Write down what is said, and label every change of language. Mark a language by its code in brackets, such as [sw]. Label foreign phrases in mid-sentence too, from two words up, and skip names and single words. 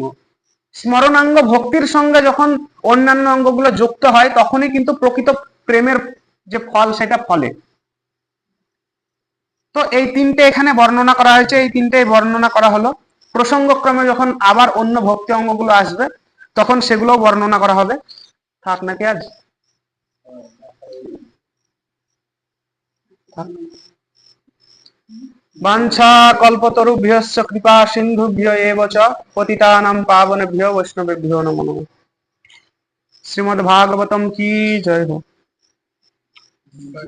[bn] স্মরণাঙ্গ ভক্তির সঙ্গে যখন অন্যান্য অঙ্গগুলো যুক্ত হয়, তখনই কিন্তু প্রকৃত প্রেমের যে ফল সেটা ফলে। তো এই 3টে এখানে বর্ণনা করা হয়েছে, এই 3টে বর্ণনা করা হলো। প্রসঙ্গক্রমে যখন আবার অন্য ভক্তি অঙ্গগুলো আসবে তখন সেগুলো বর্ণনা করা হবে। থাক নাকি আজ? [sa] বাঞ্ছা কল্পতরুভ্যশ্চ কৃপা সিন্ধুভ্য এব চ পতিতানাং পাবনেভ্যো বৈষ্ণবেভ্যো নমো নমঃ। [bn] শ্রীমদ্ ভাগবতম কি জয় হোক।